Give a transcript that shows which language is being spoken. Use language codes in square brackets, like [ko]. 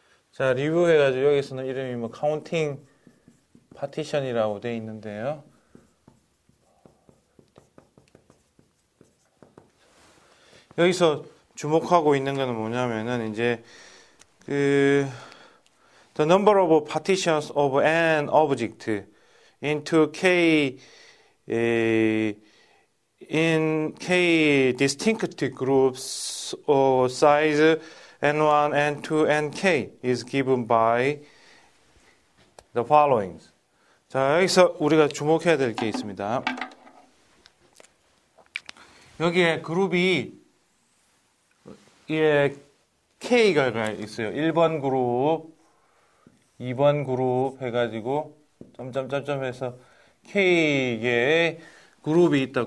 [ko] 자, 리뷰해가지고 여기서는 이름이 뭐 카운팅 파티션이라고 되어 있는데요. 여기서 주목하고 있는 거는 뭐냐면은 이제 [en] the number of partitions of an object into in k distinct groups of size n1, n2, nk is given by the following. [ko] 자, 여기서 우리가 주목해야 될 게 있습니다. 여기에 그룹이 K가 있어요. 1번 그룹, 2번 그룹 해가지고 점점점점 해서 K의 그룹이 있다.